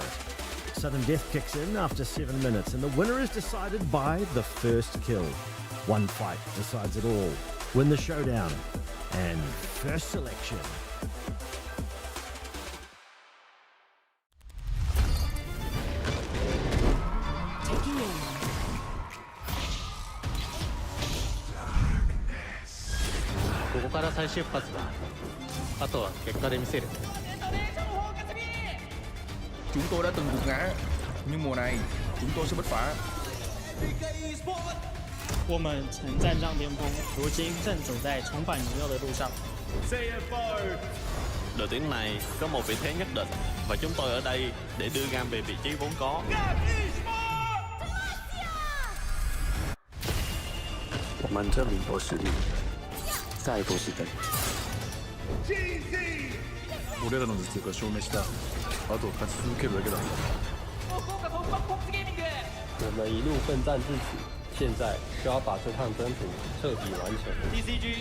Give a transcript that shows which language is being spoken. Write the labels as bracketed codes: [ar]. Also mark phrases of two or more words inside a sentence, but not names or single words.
[en] Sudden death kicks in after 7 minutes and the winner is decided by the first kill. One fight decides it all. Win the showdown and first selection. Taking aim. [ja] ここから再出発だ。あとは結果で見せる。 [vi] Chúng tôi đã từng gục ngã, nhưng mùa này chúng tôi sẽ bứt phá. [zh] 我们曾站上巅峰，如今正走在重返荣耀的路上。 [vi] Đội tuyển này có một vị thế nhất định và chúng tôi ở đây để đưa Gam về vị trí vốn có. [zh] 我们这里都是零，再都是等。 [ja] 俺らの実力が証明した。あと勝ち続けるだけだ。 [zh] 我们一路奋战至此，现在需要把这趟征途彻底完成。 DCG